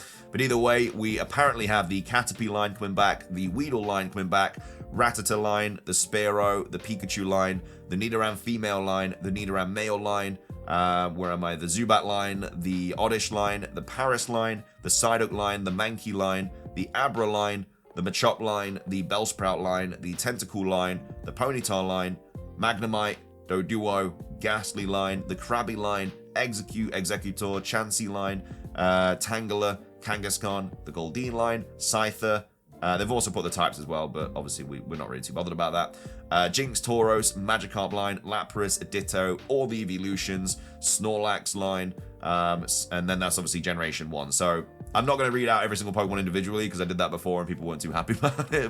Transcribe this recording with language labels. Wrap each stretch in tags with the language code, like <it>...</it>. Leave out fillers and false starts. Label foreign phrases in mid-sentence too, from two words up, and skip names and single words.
<en>But either way, we apparently have the Caterpie line coming back, the Weedle line coming back, Rattata line, the Spearow, the Pikachu line, the Nidoran female line, the Nidoran male line, where am I? The Zubat line, the Oddish line, the Paris line, the Psyduck line, the Mankey line, the Abra line, the Machop line, the Bellsprout line, the Tentacool line, the Ponyta line, Magnemite, Doduo, Ghastly line, the Krabby line, Execute, Executor, Chansey line, Tangela, Kangaskhan, the Goldeen line, Scyther. They've also put the types as well, but obviously we're not really too bothered about that. Jinx, Tauros, Magikarp line, Lapras, Ditto, all the evolutions, Snorlax line, and then that's obviously Generation 1. So I'm not going to read out every single Pokemon individually because I did that before and people weren't too happy about it.</en>